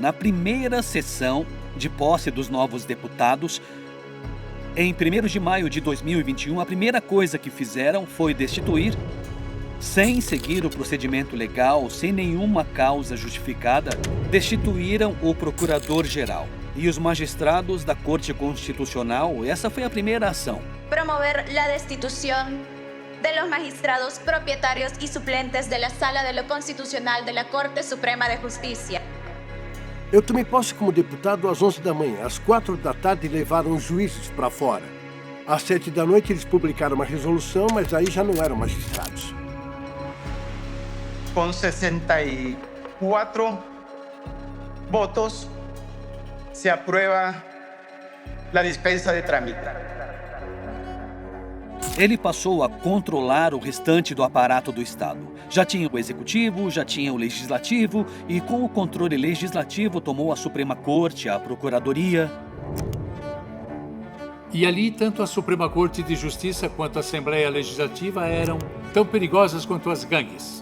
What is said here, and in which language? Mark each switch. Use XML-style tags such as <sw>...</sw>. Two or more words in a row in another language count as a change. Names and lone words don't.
<pt>Na primeira sessão de posse dos novos deputados, em 1º de maio de 2021, a primeira coisa que fizeram foi destituir, sem seguir o procedimento legal, sem nenhuma causa justificada, destituíram o procurador-geral e os magistrados da Corte Constitucional. Essa foi a primeira ação.</pt> <es>Promover la destitución de los magistrados propietarios y suplentes de la Sala de lo Constitucional de la Corte Suprema de Justicia.</es> <pt>Eu tomei posse como deputado às 11 da manhã. Às 4 da tarde levaram os juízes para fora. Às 7 da noite eles publicaram uma resolução, mas aí já não eram magistrados.</pt> <es>Com 64 votos, se aprueba a dispensa de trámite.</es> <pt>Ele passou a controlar o restante do aparato do Estado. Já tinha o Executivo, já tinha o Legislativo, e com o controle legislativo tomou a Suprema Corte, a Procuradoria. E ali, tanto a Suprema Corte de Justiça quanto a Assembleia Legislativa eram tão perigosas quanto as gangues.</pt>